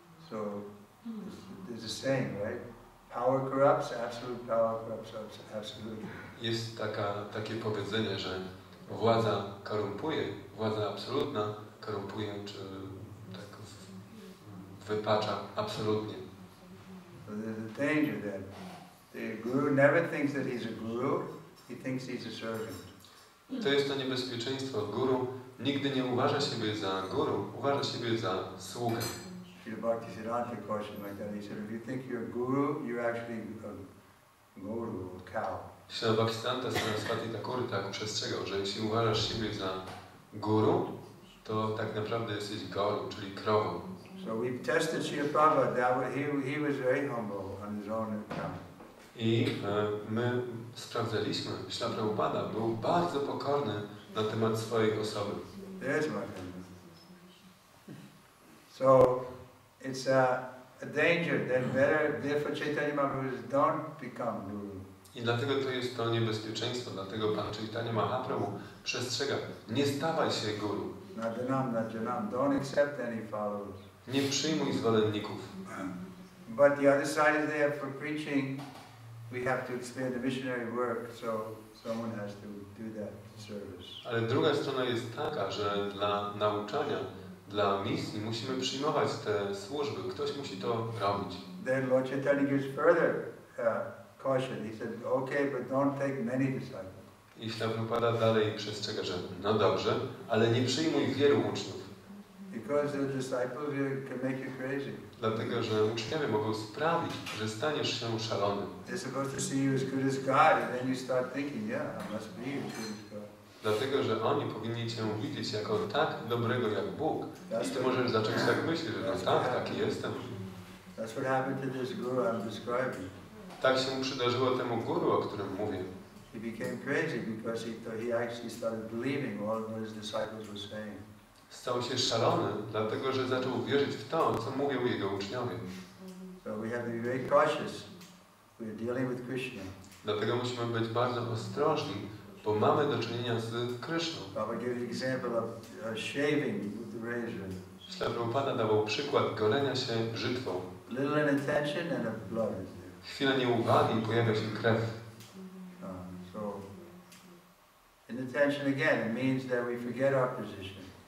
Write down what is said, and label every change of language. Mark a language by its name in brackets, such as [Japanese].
[English] So there's a saying, right? Power corrupts, absolute power corrupts absolutely. [Polish] Jest takie powiedzenie, że władza korumpuje, władza absolutna korumpuje, czy tak wypacza absolutnie. [English] So there's a danger that the guru never thinks that he's a guru, he thinks he's a servant. [Polish] To jest to niebezpieczeństwo. Guru nigdy nie uważa siebie za guru, uważa siebie za sługę. [English] Srila Bhaktisiddhanta cautioned like that. He said, if you think you're a guru, you're actually a goru, a cow. [Polish] Śrila Bhaktisiddhanta Saraswati Thakur tak przestrzegał, że jeśli uważasz siebie za guru, to tak naprawdę jesteś goru, czyli krową. [English] So we tested Srila Prabhupada. He was very humble on his own account. [Polish] I my sprawdzaliśmy, Śrila Prabhupada był bardzo pokorny na temat swojej osoby. [English] There's my friend. So it's a danger that therefore Chaitanya Mahaprabhu don't become guru. [Polish] I dlatego to jest to niebezpieczeństwo, dlatego Pan Chaitanya Mahaprabhu przestrzega, nie stawaj się guru. [English] Najanam, don't accept any followers. [Polish] Nie przyjmuj zwolenników. [English] But the other side is there for preaching. We have to expand the missionary work, so someone has to do that service. [Polish] Ale druga strona jest taka, że dla nauczania, dla misji musimy przyjmować te służby. Ktoś musi to robić. [English] Then Lord Chaitanya gives further caution. He said, okay, but don't take many disciples. [Polish] I Śrila Prabhupada dalej przestrzega, że no dobrze, ale nie przyjmuj wielu uczniów. [English] Because the disciples can make you crazy. [Polish] Dlatego, że uczniowie mogą sprawić, że staniesz się szalony. [English] They're supposed to see you as good as God, and then you start thinking, yeah, I must be as good as God. [Polish] Dlatego, że oni powinni Cię widzieć jako tak dobrego jak Bóg. I Ty możesz zacząć tak myśleć, że no tak, taki jestem. [English] That's what happened to this guru I'm describing. [Polish] Tak się przydarzyło temu guru, o którym mówię. [English] He became crazy because he actually started believing all what his disciples were saying. [Polish] Stał się szalony, dlatego że zaczął wierzyć w to, co mówią jego uczniowie. [English] So we have to be very cautious. We're dealing with Kryszna. [Polish] Dlatego musimy być bardzo ostrożni, bo mamy do czynienia z Kryszną. [English] I will give you an example of shaving with the razor. [Polish] Śla Prabhupada dawał przykład golenia się brzytwą. [English] Little inattention and a blood is there. [Polish] Chwila nieuwagi i pojawia się krew. [English] So inattention again, it means that we forget our position.